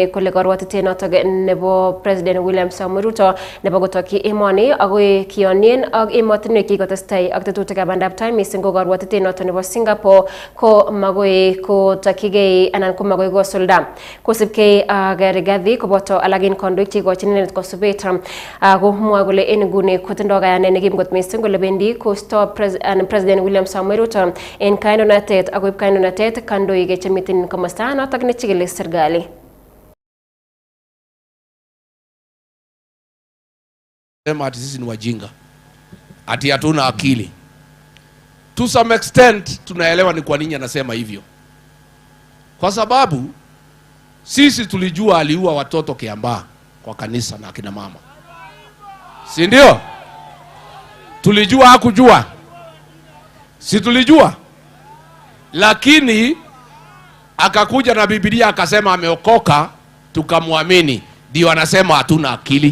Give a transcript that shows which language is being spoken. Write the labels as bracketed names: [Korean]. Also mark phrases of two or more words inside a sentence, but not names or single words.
[Kalenjin] kole karwatitet notok nebo President William Samoei Ruto nebo kotokyi emoni agoi kionien ak emotinwek kikotestai ak tetutikab bandaptai mising ko karwatitet noton nebo Singapore ko magoi ko takigei anan ko magoi kosulda kosipkei ak Rigathi koboto alagin kondoik chekochin inendet kosubet ako mwoe kole en nguni kotindoi kayanet nekim kot mising kole bendi kosto President William Samoei Ruto en kandoinatet akoib kandoinatet kandoik chemiten komosta notok nechikili serikali. [Swahili] Ati sisi ni wajinga, ati hatuna akili. [English] To some extent [Swahili] tunaelewa ni kwa nini anasema hivyo, kwa sababu sisi tulijua aliua watoto Kiambaa kwa kanisa na akina mama, si ndio? Tulijua hakujua? Si tulijua? Lakini akakuja na Biblia akasema ameokoka, tukamwamini, ndio anasema hatuna akili.